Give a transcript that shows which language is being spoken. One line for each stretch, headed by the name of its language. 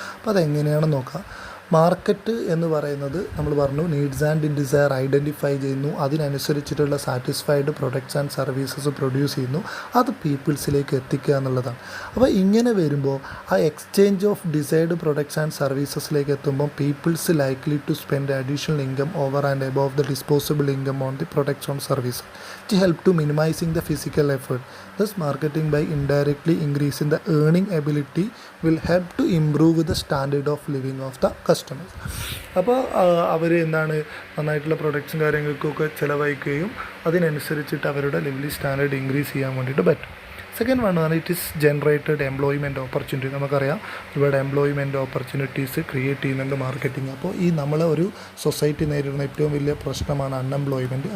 Malayalam: അപ്പോൾ അതെങ്ങനെയാണെന്ന് നോക്കാം. മാർക്കറ്റ് എന്ന് പറയുന്നത് നമ്മൾ പറഞ്ഞു നീഡ്സ് ആൻഡ് ഡിസയർ ഐഡൻറ്റിഫൈ ചെയ്യുന്നു, അതിനനുസരിച്ചിട്ടുള്ള satisfied products and services produce ചെയ്യുന്നു, അത് പീപ്പിൾസിലേക്ക് എത്തിക്കുക എന്നുള്ളതാണ്. അപ്പോൾ ഇങ്ങനെ വരുമ്പോൾ ആ exchange of desired products and സർവീസസിലേക്ക് എത്തുമ്പോൾ
English: Peoples likely to spend additional income over and above the disposable income on the products on service to help to minimizing the physical effort. Thus, marketing by indirectly increasing the earning ability will help to improve the standard of living of the customers.
Malayalam: അപ്പോൾ അവർ നന്നായിട്ടുള്ള പ്രൊഡക്ട്സും കാര്യങ്ങൾക്കൊക്കെ ചിലവഴിക്കുകയും അതിനനുസരിച്ചിട്ട് അവരുടെ living standard increase ചെയ്യാൻ വേണ്ടിയിട്ട് പറ്റും. Second one ആണ്
English: It is generated employment opportunity.
Malayalam: നമുക്കറിയാം ഒരുപാട് എംപ്ലോയ്മെൻറ്റ് ഓപ്പർച്യൂണിറ്റീസ് ക്രിയേറ്റ് ചെയ്യുന്നുണ്ട് മാർക്കറ്റിംഗ്. അപ്പോൾ ഈ നമ്മളെ ഒരു സൊസൈറ്റി നേരിടുന്ന ഏറ്റവും വലിയ പ്രശ്നമാണ് അൺഎംപ്ലോയ്മെൻറ്റ്.